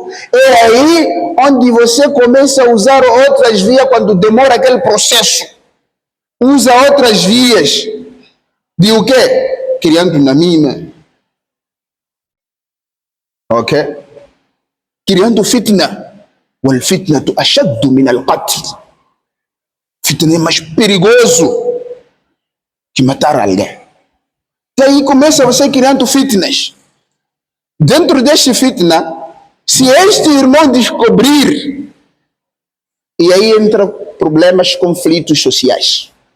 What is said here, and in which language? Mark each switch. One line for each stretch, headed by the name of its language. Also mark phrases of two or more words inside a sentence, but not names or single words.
Portuguese: É aí onde você começa a usar outras vias quando demora aquele processo. Usa outras vias de o quê? Criando namima. Ok? Criando fitna.
Arabic: والفتنة أشد من القتل.
Portuguese: Fitna é mais perigoso que matar alguém. E aí começa você criando fitnas. Dentro deste fitna, se este irmão descobrir, e aí entra problemas, conflitos sociais.